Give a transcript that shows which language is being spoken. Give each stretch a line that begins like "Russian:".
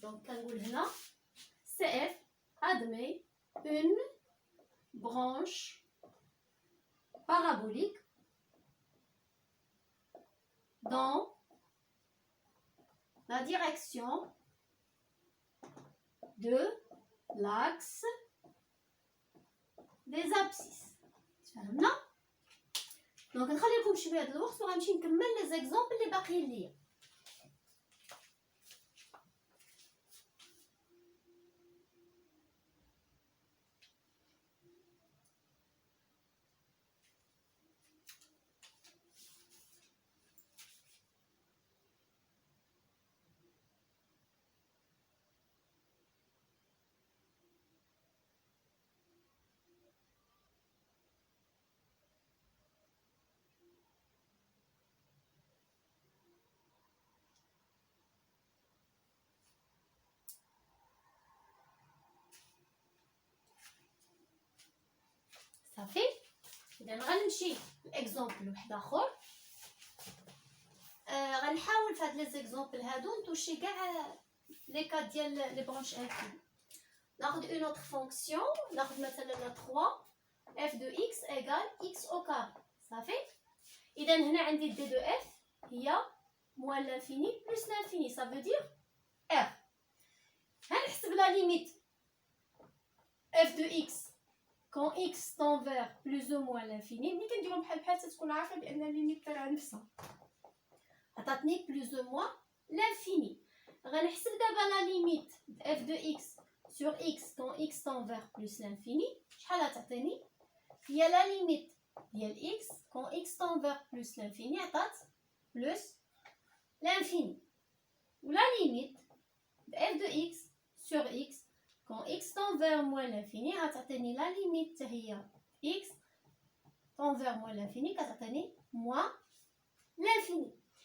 French: Donc
Arabic: كنقول هنا
French: CF admet une branche parabolique dans la direction de l'axe des abscisses.
Arabic: فهمنا؟ دونك نخلي لكم شويه د الوقت وغنمشي نكمل لي زيكزامبل اللي باقيين ليا. صافي. اذا غنمشي لاكزامبل واحد اخر. غنحاول في هاد لي زيكزامبل هادو نتوشي كاع لي كا ديال لي برونش انفيني.
French: ناخذ اون اوتر فونكسيون.
Arabic: ناخذ مثلا
French: 3 f de x égale x au carré.
Arabic: صافي. اذا هنا عندي
French: d de f هي moins l'infini plus l'infini. ça veut dire r. غنحسب لا ليميت f de x quand x tend vers plus ou moins l'infini.
Arabic: ملي كنديرو بحال بحال تتكون عارفه بان الليميت تاعها نفسها عطاتني
French: plus ou moins l'infini.
Arabic: غنحسب دابا
French: لا ليميت f de x sur x quand x tend vers plus l'infini.
Arabic: شحال غتعطيني؟ هي
French: لا ليميت ديال x quand x tend vers plus l'infini عطات plus l'infini. ولا ليميت f de x sur x quand x tend vers moins l'infini غتعطيني لا ليميت
Arabic: حتى هي
French: x tend vers moins l'infini كتعطيني moins l'infini.